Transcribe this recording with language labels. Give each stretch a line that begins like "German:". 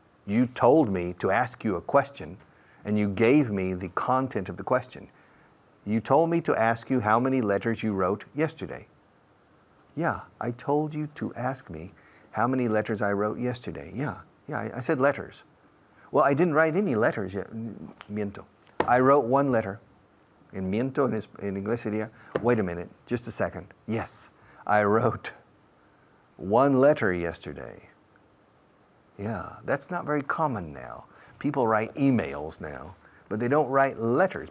English: You told me to ask you a question, and you gave me the content of the question. You told me to ask you how many letters you wrote yesterday. Yeah, I told you to ask me how many letters I wrote yesterday. Yeah, I said letters. Well, I didn't write any letters yet.
Spanish: Miento.
English: I wrote one letter.
Spanish: En miento en inglés sería,
English: wait a minute, just a second. Yes, I wrote one letter yesterday. Yeah, that's not very common now. People write emails now, but they don't write letters.